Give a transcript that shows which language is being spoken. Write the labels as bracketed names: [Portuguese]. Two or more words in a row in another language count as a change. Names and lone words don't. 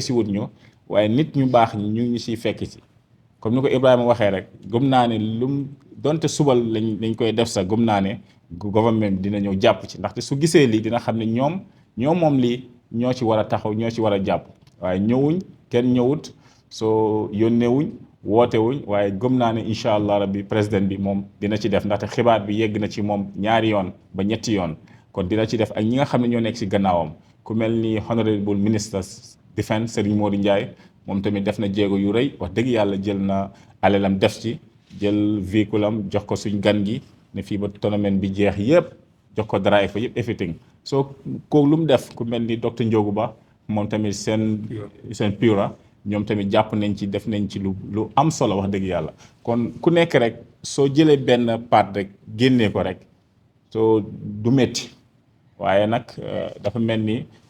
[Wolof] si wut ñu waaye nit ñu baax ñi ñu ngi siy fekk si comme ni ko Ibrahima waxee rek gëm naa ne donte subal lañ koy def sax gëm naa ne gouvernement dina ñëw jàpp ci ndaxte su gisee lii dina xam ne ñoom moom lii ñoo ci war a taxaw ñoo ci war a jàpp waaye ñëwuñ kenn ñëwut soo yónneewuñ wootewuñ waaye gëm naa ne [Arabic] إن شاء الله ربي [Wolof] président bi moom dina ci def ndaxte xibaar bi yegg na ci moom 2 yoon ba 3 yoon kon dina ci def ak ñi nga xam ne ñoo nekk ci gannaawam ku mel ni [English] honorable minister defense [Wolof] Serigne Modou Ndiaye moom tamit def na jéego yu rëy wax dëgg yàlla jël na alelam def ci jël véhicule am jox ko suñ gan gi ne fii ba tournament bi jeex yëpp jox ko drive fa yëpp everything soo ko lu mu def ku mel ni docteur Ndiogu Ba moom tamit seen pura ñoom tamit jàpp nañ ci def nañ ci lu am solo wax dëgg yàlla kon ku nekk rek soo jëlee benn part rek génnee ko rek soo du métti waaye nag dafa mel ni